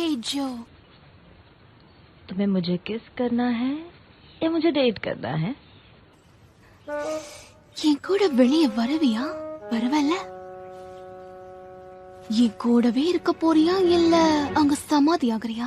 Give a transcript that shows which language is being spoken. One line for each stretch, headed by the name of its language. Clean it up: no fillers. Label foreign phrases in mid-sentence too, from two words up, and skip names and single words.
Tamil: அச்சோ
Hindi: तुम्हें मुझे किस करना है या मुझे डेट करना है?
Tamil: என் கூட வெளியே வரவியா? பரவாயில்ல. என் கூடவே இருக்க போறியா இல்ல அங்க சமாதி ஆகுறியா?